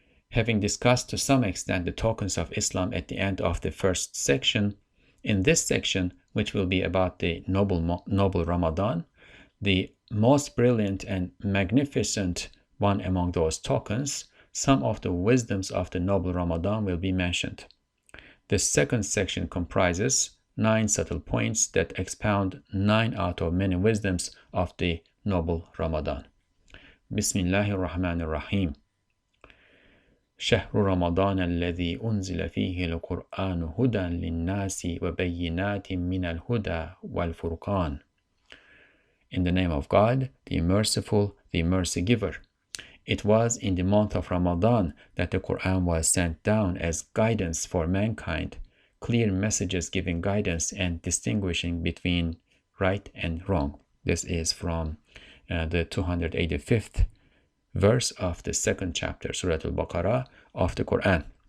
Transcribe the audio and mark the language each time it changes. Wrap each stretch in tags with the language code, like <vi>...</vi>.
<en>Having discussed to some extent the tokens of Islam at the end of the first section, in this section, which will be about the noble Ramadan, the most brilliant and magnificent one among those tokens, some of the wisdoms of the noble Ramadan will be mentioned. The second section comprises 9 subtle points that expound 9 out of many wisdoms of the noble Ramadan. Bismillahirrahmanirrahim.</en> <ar>شهر رمضان الذي أنزل فيه القرآن هدى للناس وبينات من الهدى والفرقان.</ar> <en>In the name of God, the Merciful, the Mercy Giver. It was in the month of Ramadan that the Qur'an was sent down as guidance for mankind, clear messages giving guidance and distinguishing between right and wrong. This is from the 285th verse of the second chapter, Surah Al-Baqarah of the Qur'an.</en>